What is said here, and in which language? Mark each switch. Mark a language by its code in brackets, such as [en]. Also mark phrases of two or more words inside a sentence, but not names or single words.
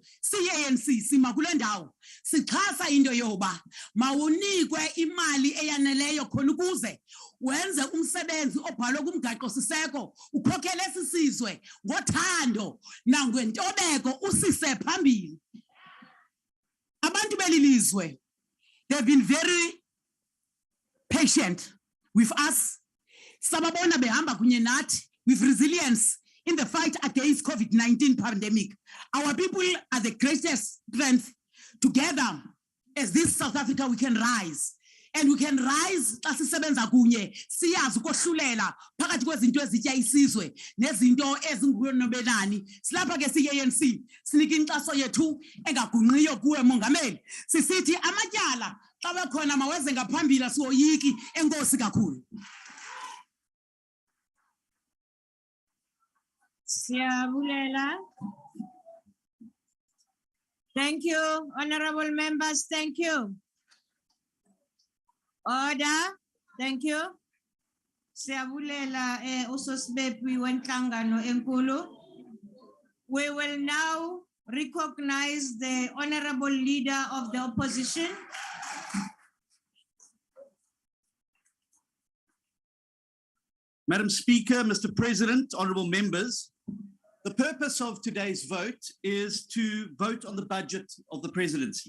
[xh] ANC sima kule ndawo sixhasa into yoba mawunikwe imali eyaneleyo khona ukuze wenze umsebenzi obhalwe kumgaqo siseko ukhokhele sisizwe ngothando nangentobeko usise phambili. Abantu belilizwe, [en] they've been very patient with us. [xh] Sababona behamba kunye nathi [en] with resilience in the fight against COVID-19 pandemic. Our people are the greatest strength. Together, as this South Africa, we can rise. And we can rise [xh] xa sisebenza kunye siyazi ukohlulela phakathi kwezinto ezitya isizwe nezinto ezingunobelani. Silapha ke siye-ANC sinika inkxaso yethu engagunqiyo kuwe Mongameli. Sisithi amatyala xa bekhona maweze ngaphambili asiwoyiki. Enkosi kakhulu. Siyabulela. [en] Thank you, honorable members. Thank you. Order. Thank you. [xh] Siyabulela usosibepi wenhlangano enkulu. [en] We will now recognize the honorable leader of the opposition. Madam Speaker, Mr. President, honorable members, the purpose of today's vote is to vote on the budget of the presidency.